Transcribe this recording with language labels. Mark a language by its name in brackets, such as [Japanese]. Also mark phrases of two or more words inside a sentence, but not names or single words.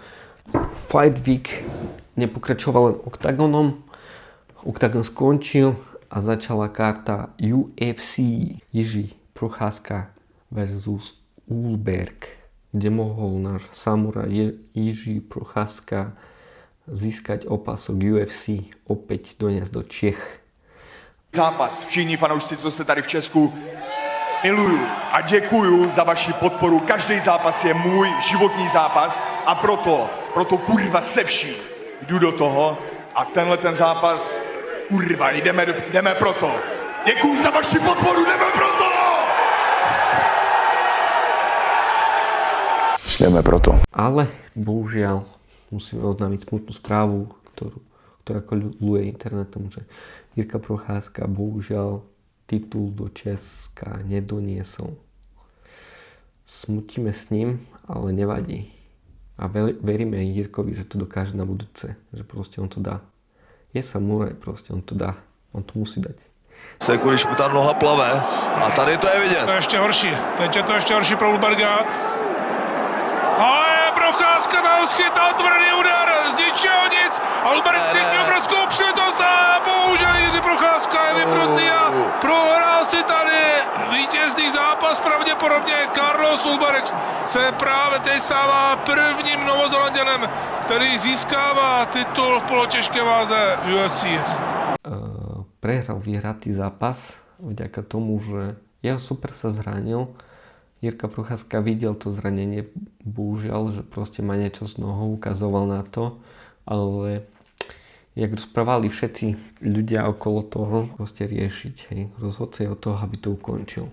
[Slovak] Fight Week nepokračoval len oktagónom, oktagón skončil a začala karta UFC Jiří Procházka versus Ullberg, kde mohol náš samuraj Jiří Procházka získať opasok UFC, opäť doniesť do Čech. [Czech] Zápas, všichni fanoušci, co jste tady v Česku, miluju a děkuju za vaši podporu. Každý zápas je můj životní zápas a proto kurva se vším jdu do toho a tenhle ten zápas, kurva, jdeme proto. Děkuju za vaši podporu, jdeme proto! Jdeme proto. [Slovak] Ale bohužiaľ musíme oznámiť smutnú správu, ktorá koluje internetom, že Jirka Procházka bohužiaľ titul do Česka nedoniesol. Smutíme s ním, ale nevadí. A veríme Jirkovi, že to dokáže na budúce, že proste on to dá. Je samuraj, proste on to dá, on to musí dať. [Czech] Se když mu ta noha plave a tady to je vidět. To je ještě horší, teď je to ještě horší pro Ullberga. Ale Procházka tam schytal tvrdý úder, z ničeho nic. A Ullberg cítí obrovskou příležitost a bohužel Jiří Procházka je vypnutý a prohrál si tady vítězný zápas. Pravděpodobně Carlos Ullberg se právě teď stává prvním Novozelanděnem, který získává titul v polotěžké váze v UFC. [Slovak] Prehral vyhratý zápas vďaka tomu, že jeho super sa zranil. Jirka Procházka videl to zranenie, bohužiaľ, že proste má niečo s nohou, ukazoval na to, ale jak rozprávali všetci ľudia okolo toho, proste riešiť, hej, rozhodca je od toho, aby to ukončil.